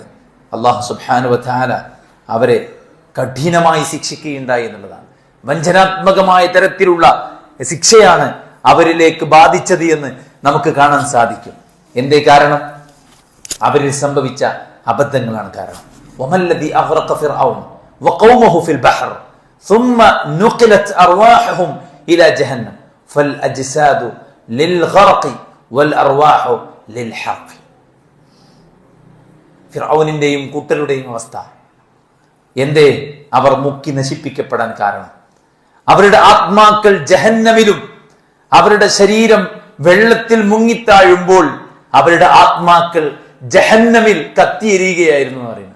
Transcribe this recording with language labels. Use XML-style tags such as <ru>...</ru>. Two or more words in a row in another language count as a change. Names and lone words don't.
<ar>الله سبحانه وتعالى</ar> <ml>അവരെ കഠിനമായി ശിക്ഷിക്കുകയുണ്ടായി എന്നുള്ളതാണ്. വഞ്ചനാത്മകമായ തരത്തിലുള്ള ശിക്ഷയാണ് അവരിലേക്ക് ബാധിച്ചത് എന്ന് നമുക്ക് കാണാൻ സാധിക്കും. എന്തേ കാരണം? അവരിൽ സംഭവിച്ച അബദ്ധങ്ങളാണ് കാരണം.</ml> <ar>وما الذي أغرق فرعون وقومه في البحر ثم نقلت أرواحهم إلى جهنم فالأجساد للغرق والأرواح للحرق.</ar> <ml>ഫിർഔനിന്റെയും കൂട്ടരുടെയും അവസ്ഥ എന്തേ? അവർ മുക്കി നശിപ്പിക്കപ്പെടാൻ കാരണം അവരുടെ ആത്മാക്കൾ ജഹന്നമിലും അവരുടെ ശരീരം വെള്ളത്തിൽ മുങ്ങിത്താഴുമ്പോൾ അവരുടെ ആത്മാക്കൾ ജഹന്നമിൽ കത്തിയെരിയുകയായിരുന്നു എന്ന് പറയുന്നത്.</ml>